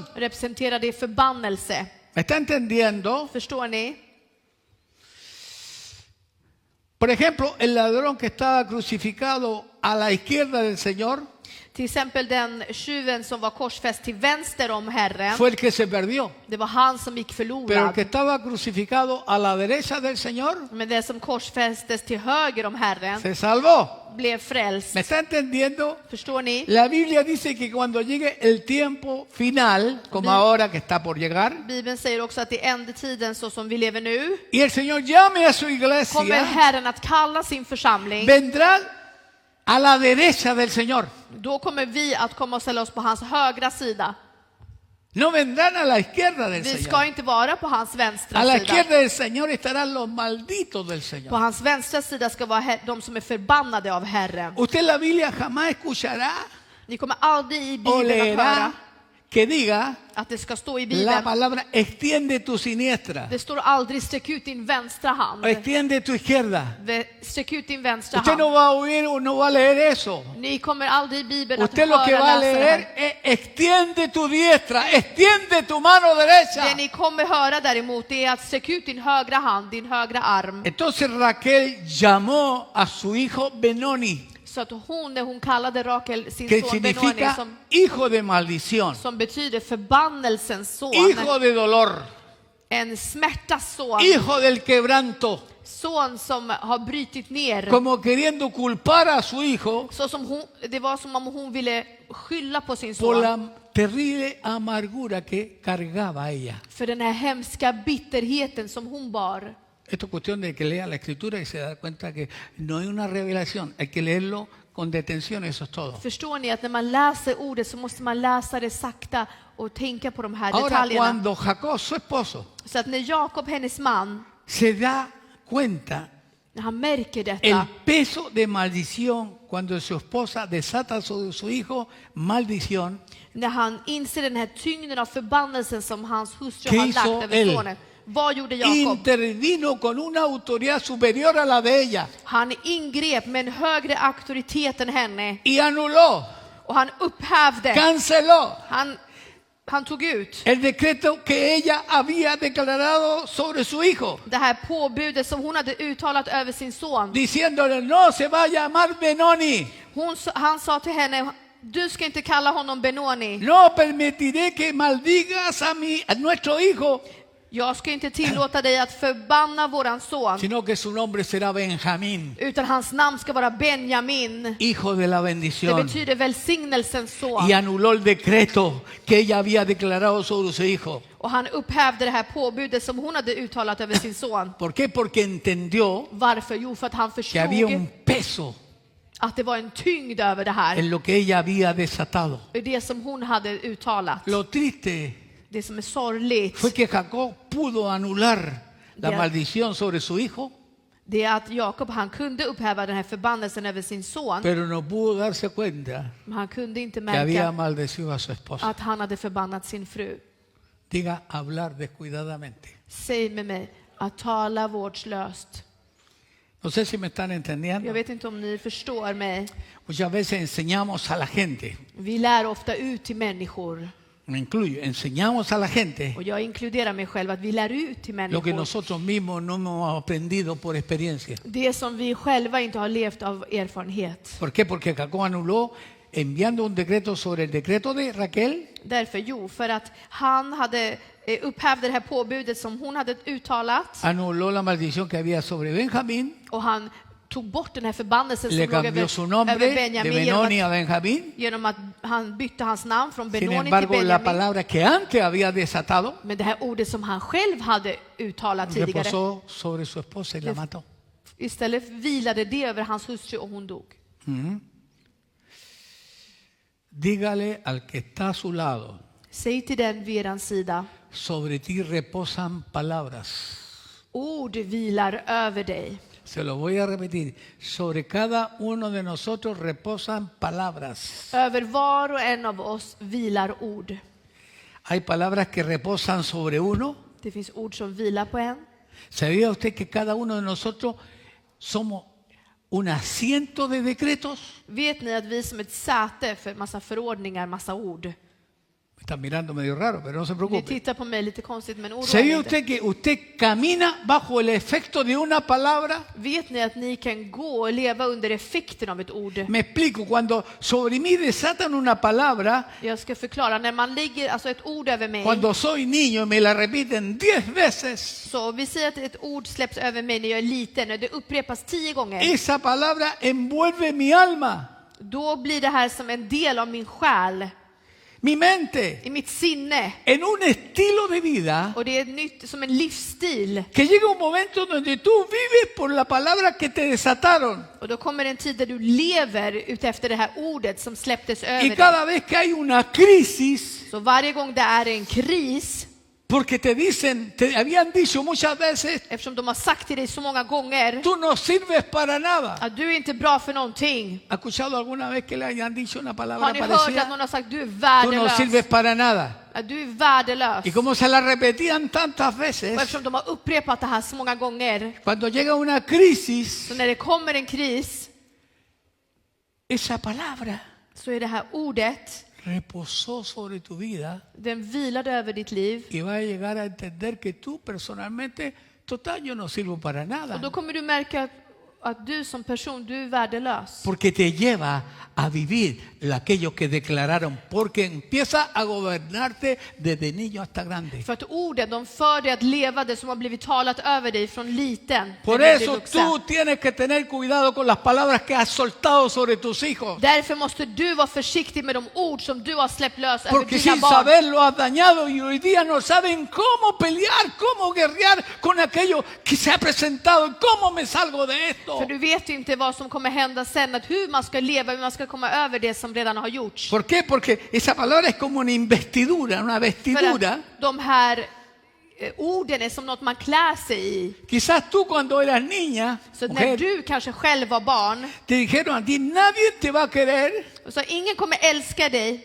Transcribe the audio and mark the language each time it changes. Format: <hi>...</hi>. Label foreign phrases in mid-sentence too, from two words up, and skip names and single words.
<sv>representerar det förbannelse.</sv> <es>¿Me está entendiendo?</es> <sv>Förstår ni?</sv> <es>Por ejemplo, el ladrón que estaba crucificado a la izquierda del Señor</es> <sv>Till exempel den tjuven som var korsfäst till vänster om Herren.</sv> <es>fue el que se perdió.</es> <sv>Det var han som gick</sv> <es>Pero el</es> <sv>förlorad.</sv> <es>que estaba crucificado a la derecha del Señor</es> <sv>Men det som korsfästes till höger om Herren</sv> <es>se salvó.</es> <sv>blev frälst.</sv> <es>¿Me está entendiendo?</es> <sv>Förstår ni?</sv> <es>La Biblia dice que cuando llegue el tiempo final, como ahora que está por llegar,</es> <sv>Bibeln säger också att i ändetiden så som vi lever nu</sv> <es>y el Señor llame a su</es> <sv>kommer</sv> <es>iglesia,</es> <sv>Herren att kalla sin församling.</sv> <es>vendrán a la derecha del Señor.</es> <sv>Då kommer vi att komma och ställa oss på hans högra sida.</sv> <es>No vendrán a la izquierda del</es> <sv>Vi ska</sv> <es>Señor.</es> <sv>inte vara på hans</sv> <es>A</es> <sv>vänstra</sv> <es>la</es> <sv>sida.</sv> <es>izquierda del Señor estarán los malditos del</es> <sv>På</sv> <es>Señor.</es> <sv>hans vänstra sida ska vara de som är förbannade av Herren.</sv> <es>Usted la Biblia jamás escuchará</es> <sv>Ni kommer aldrig i</sv> <es>o</es> <sv>Bibeln att</sv> <es>leerá</es> <sv>höra</sv> <es>que diga</es> <sv>att det ska stå i</sv> <es>la</es> <sv>Bibeln.</sv> <es>palabra extiende tu siniestra,</es> <sv>Det står aldrig sträck ut din vänstra hand.</sv> <es>o extiende tu izquierda.</es> <sv>Sträck ut din vänstra</sv> <es>Usted no</es> <sv>hand.</sv> <es>va a oír o no va a leer eso.</es> <sv>Ni kommer aldrig i Bibeln att</sv> <es>Usted lo que va</es> <sv>höra</sv> <es>a</es> <sv>läsa det</sv> <es>leer</es> <sv>här.</sv> <es>es extiende tu diestra, extiende tu mano</es> <sv>Det</sv> <es>derecha.</es> <sv>ni kommer höra däremot det är att sträck ut din högra hand, din högra arm.</sv> <es>Entonces Raquel llamó a su hijo Benoni,</es> <sv>Så att hon, när hon kallade Rakel sin</sv> <es>que</es> <sv>son Benoni,</sv> <es>significa hijo de maldición,</es> <sv>som betyder förbannelsens son,</sv> <es>hijo de dolor,</es> <sv>en smärtas son,</sv> <es>hijo del quebranto,</es> <sv>son som har brytit ner.</sv> <es>como queriendo culpar a su hijo</es> <sv>Så som hon, det var som om hon ville skylla på sin</sv> <es>por</es> <sv>son</sv> <es>la terrible amargura que cargaba ella.</es> <sv>för den här hemska bitterheten som hon bar.</sv> <es>Esto es cuestión de que lea la escritura y se da cuenta que no hay una revelación, hay que leerlo con detención, eso es todo.</es> <sv>Förstår ni att när man läser ordet så måste man läsa det sakta och tänka på de här</sv> <es>Ahora,</es> <sv>detaljerna.</sv> <es>cuando Jacob, su esposo,</es> <sv>Så att när Jakob, hennes man,</sv> <es>se da cuenta</es> <sv>när han märker</sv> <es>el</es> <sv>detta,</sv> <es>peso de maldición cuando su esposa desata sobre su hijo maldición,</es> <sv>när han inser den här tyngden av förbannelsen som hans hustru</sv> <es>¿Qué</es> <sv>har</sv> <es>hizo</es> <sv>lagt över</sv> <es>él?</es> <sv>sonen. Vad gjorde Jakob?</sv> <es>intervino con una autoridad superior a la de ella</es> <sv>Han ingrep med en högre auktoritet än henne</sv> <es>y anuló,</es> <sv>och han upphävde,</sv> <es>canceló</es> <sv>han tog ut</sv> <es>el decreto que ella había declarado sobre su hijo,</es> <sv>det här påbudet som hon hade uttalat över sin son.</sv> <es>diciéndole no se va a llamar Benoni,</es> <sv>Han sa till henne, du ska inte kalla honom Benoni.</sv> <es>no permitiré que maldigas a nuestro hijo,</es> <sv>Jag ska inte tillåta dig att förbanna våran son,</sv> <es>sino que su nombre será Benjamín,</es> <sv>utan hans namn ska vara Benjamin.</sv> <es>hijo de la</es> <sv>Det</sv> <es>bendición.</es> <sv>betyder välsignelsens son.</sv> <es>Y anuló el decreto que ella había declarado sobre su hijo.</es> <sv>Och han upphävde det här påbudet som hon hade uttalat över sin son.</sv> <es>¿Por qué? Porque entendió</es> <sv>Varför? Jo, för att han</sv> <es>que había</es> <sv>förstod</sv> <es>un peso</es> <sv>att det var en tyngd över det här.</sv> <es>en lo que ella había desatado.</es> <sv>Det som hon hade uttalat.</sv> <es>Lo triste</es> <sv>Det som är sorgligt,</sv> <es>fue que Jacob pudo anular la Ya. maldición sobre su hijo,</es> <sv>det är att Jakob, han kunde upphäva den här förbannelsen över sin son,</sv> <es>pero no pudo darse cuenta</es> <sv>men han kunde inte</sv> <es>que había</es> <sv>märka</sv> <es>maldecido a su esposa.</es> <sv>att han hade förbannat sin fru.</sv> <es>Diga hablar descuidadamente.</es> <sv>Säg med mig, att tala vårdslöst.</sv> <es>No sé si me están</es> <sv>Jag</sv> <es>entendiendo.</es> <sv>vet inte om ni förstår mig.</sv> <es>Muchas veces enseñamos a la gente,</es> <sv>Vi lär ofta ut till människor,</sv> <es>me incluyo, enseñamos a la gente</es> <sv>och jag inkluderar mig själv, att vi lär ut till</sv> <es>lo que</es> <sv>människor</sv> <es>nosotros mismos no hemos aprendido por experiencia.</es> <sv>det som vi själva inte har levt av erfarenhet.</sv> <es>¿Por qué? Porque Jacob anuló enviando un decreto sobre el decreto de Raquel,</es> <sv>Därför, jo, för att han hade upphävde det här påbudet som hon hade uttalat.</sv> <es>anuló la maldición que había sobre Benjamín</es> <sv>Och han tog bort den här förbannelsen</sv> <es>Le</es> <sv>som låg</sv> <es>cambió su</es> <sv>över</sv> <es>nombre de</es> <sv>Benjamin</sv> <es>Benoni a Benjamín.</es> <sv>genom att han bytte hans namn från</sv> <es>Sin</es> <sv>Benoni till</sv> <es>embargo, la</es> <sv>Benjamin.</sv> <es>palabra que antes había desatado</es> <sv>Men det här ordet som han själv hade uttalat tidigare,</sv> <es>reposó sobre su esposa y la mató.</es> <sv>istället vilade det över hans hustru och hon dog.</sv> <es>Dígale al que está a su lado,</es> <sv>Säg till den vid eran sida,</sv> <es>sobre ti reposan palabras.</es> <sv>ord vilar över dig.</sv> <es>Se lo voy a repetir. Sobre cada uno de nosotros reposan palabras.</es> <sv>Över var och en av oss vilar ord.</sv> <es>Hay palabras que reposan sobre uno.</es> <sv>Det finns ord som vilar på en.</sv> <es>¿Sabía usted que cada uno de nosotros somos un asiento de decretos?</es> <sv>Vet ni att vi är som ett säte för massa förordningar, massa ord?</sv> <es>Me están mirando medio raro, pero no se</es> <sv>Ni</sv> <es>preocupe.</es> <sv>tittar på mig lite konstigt, men oroa er</sv> <es>¿Sabía</es> <sv>inte.</sv> <es>usted que usted camina bajo el efecto de una palabra?</es> <sv>Vet ni att ni kan gå och leva under effekten av ett ord?</sv> <es>Me explico, cuando sobre mí desatan una palabra,</es> <sv>Jag ska förklara. När man lägger alltså ett ord över mig,</sv> <es>cuando soy niño y me la repiten 10 veces,</es> <sv>så vi säger att ett ord släpps över mig när jag är liten och det upprepas 10 gånger.</sv> <es>esa palabra envuelve mi alma,</es> <sv>Då blir det här som en del av min själ,</sv> <es>mi mente,</es> <sv>i mitt sinne.</sv> <es>en un estilo de vida</es> <sv>Och det är nytt som en livsstil.</sv> <es>que llega un momento donde tú vives por la palabra que te desataron.</es> <sv>Och då kommer en tid där du lever utefter det här ordet som släpptes över</sv> <es>Y</es> <sv>dig.</sv> <es>cada vez que hay una crisis,</es> <sv>Så varje gång det är en kris,</sv> <es>porque te dicen, te habían dicho muchas veces,</es> <sv>eftersom de har sagt till dig så många gånger</sv> <es>tú no sirves para nada.</es> <sv>att du är inte bra för någonting.</sv> <es>¿Ha escuchado alguna vez que le hayan dicho una</es> <sv>Har</sv> <es>palabra</es> <sv>ni hört</sv> <es>parecida?</es> <sv>att någon har sagt du är</sv> <es>Tú no sirves</es> <sv>värdelös?</sv> <es>para nada.</es> <sv>Att du är värdelös.</sv> <es>Y como se la repetían tantas</es> <sv>Och</sv> <es>veces,</es> <sv>eftersom de har upprepat det här så många gånger,</sv> <es>cuando llega una crisis,</es> <sv>så när det kommer en kris,</sv> <es>esa palabra</es> <sv>så är det här ordet,</sv> <es>reposó sobre tu vida</es> <sv>den vilade över ditt liv.</sv> <es>y vas a llegar a entender que tú personalmente, total, yo no sirvo para</es> <sv>Och då</sv> <es>nada.</es> <sv>kommer du märka att du som person, du är värdelös.</sv> <es>Porque te lleva a vivir aquello que declararon, porque empieza a gobernarte desde niño hasta grande.</es> <sv>För att orden, de för dig att leva det som har blivit talat över dig från liten.</sv> <es>Por</es> <sv>när du blir</sv> <es>eso</es> <sv>vuxen.</sv> <es>tú tienes que tener cuidado con las palabras que has soltado sobre tus hijos.</es> <sv>Därför måste du vara försiktig med de ord som du har släppt lös över</sv> <es>Porque</es> <sv>dina</sv> <es>sin</es> <sv>barn.</sv> <es>saber lo has dañado y hoy día no saben cómo pelear, cómo guerrear con aquello que se ha presentado y cómo me salgo de esto.</es> <sv>För du vet ju inte vad som kommer hända sen, att hur man ska leva, hur man ska komma över det som redan har gjorts.</sv> <es>¿Por qué? Porque esa palabra es como una investidura, una</es> <sv>För</sv> <es>vestidura.</es> <sv>att de här orden är som något man klär sig i.</sv> <es>Quizás tú cuando eras niña,</es> <sv>Så när</sv> <es>mujer,</es> <sv>du kanske själv var barn,</sv> <es>te dijeron a ti, nadie te va a querer</es> <sv>så ingen kommer älska dig.</sv>